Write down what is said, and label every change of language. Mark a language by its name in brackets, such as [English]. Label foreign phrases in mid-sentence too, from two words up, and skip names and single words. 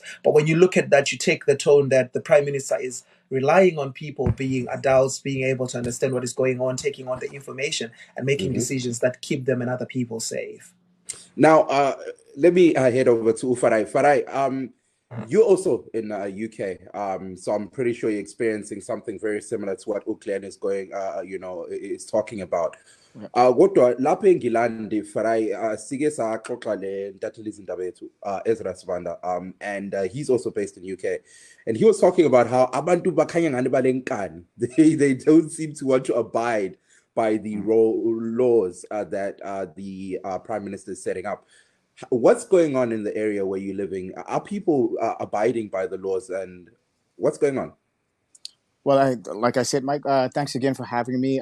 [English] But when you look at that, you take the tone that the Prime Minister is relying on people being adults, being able to understand what is going on, taking on the information, and making decisions that keep them and other people safe. Now, let me head over to Farai. Farai, you're also in UK, so I'm pretty sure you're experiencing something very similar to what Uklen is is talking about. [North Ndebele] Kodwa lapha eNgilandi Farai sike saxoxa le ntatheli izindaba yethu Ezra Sibanda, [English] and he's also based in UK, and he was talking about how [North Ndebele] abantu bakhanya ngani balenkani. [English] They don't seem to want to abide by the laws that the Prime Minister is setting up. What's going on in the area where you're living? Are people abiding by the laws, and what's going on? Well, like I said, Mike, thanks again for having me.